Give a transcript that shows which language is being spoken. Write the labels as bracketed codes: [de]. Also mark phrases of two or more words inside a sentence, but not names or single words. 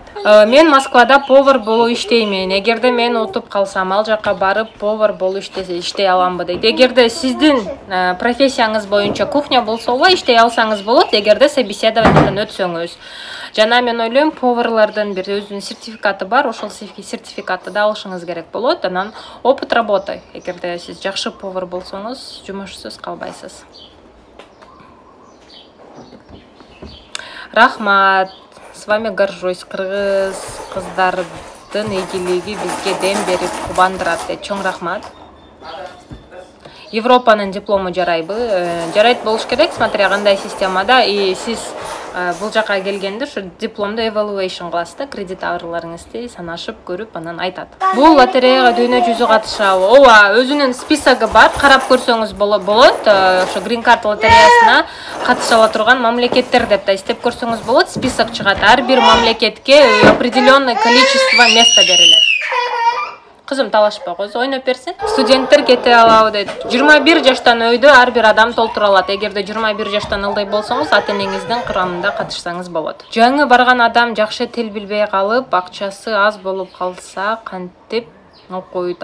[ky] Мен Москвада повар болуп иштеймин. Эгерде мен утуп калсам, ал жакка барып повар болуп иштей аламбы дейт. Эгерде сиздин профессияңыз боюнча кухня болсо, иштей алсаңыз болот, эгерде собеседованиеден өтсөңүз. Жана мен ойлойм, поварлардын бир өзүнүн сертификаты бар, ошол сертификатты да алышыңыз керек болот. [ru] Анан опыт работы. [ky] Эгерде сиз жакшы повар болсоңуз, жумушсуз калбайсыз. Рахмат. [ru] С вами горжусь. [ky] Кыргыз кыздардын ийгилиги бизге дем берип кубандырат. Чоң рахмат. Европанын диплому жарайбы? Жарайт болуш керек, смотря кандай системада. И сиз бул жака келгенде ушу дипломду evaluation кыласыз да, кредит арыларыңызды санашып көрүп анан айтат. Бул лотереяга дүйнө жүзү катышабы? Ооба, өзүнүн списогу бар, карап көрсөңүз болот. Ошо Green Card лотереясына катыша ала турган мамлекеттер деп да издеп көрсөңүз болот. Список чыгат. Ар бир мамлекетке [ru] определенное количество места [ky] берилет. Кызым талашпа, кыз ойноп берсин. Студенттер кете алабы дейт. 21 жаштан өйдө ар бир адам толтура алат. Эгерде 21 жаштан ылдый болсоңуз, ата-энеңиздин кырамында катышсаңыз болот. Жаңы барган адам жакшы тил билбей калып, акчасы аз болуп калса, кантип окуйт?